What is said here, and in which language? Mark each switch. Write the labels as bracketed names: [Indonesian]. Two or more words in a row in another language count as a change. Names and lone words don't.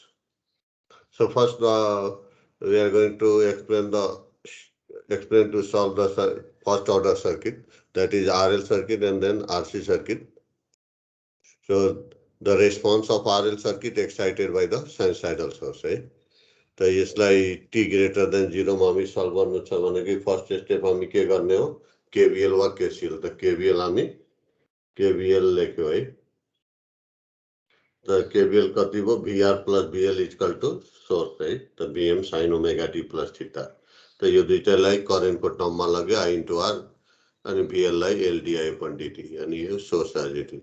[English] So first we are going to explain to solve the first order circuit, that is RL circuit and then RC circuit. So the response of RL circuit excited by the sinusoidal source है. [Nepali] तो यसलाई t [English] greater than [Nepali] 0 मा हामी सल्भ गर्नु छ भने कि [English] first step [Nepali] हामी के गर्ने हो, केवीएल वा केसीएल. त केवीएल हामी केवीएल लेख्यो है. त केवीएल कति भयो, [English] VR plus VL equal to source [Nepali] है. त [English] VM sine omega t plus theta. [Nepali] त यो दुईटालाई करेन्टको टर्ममा लग्यो [English] I into R [Nepali] अनि भिएल लाई [English] LdI upon dt [Nepali] अनि यो [English] source Idt.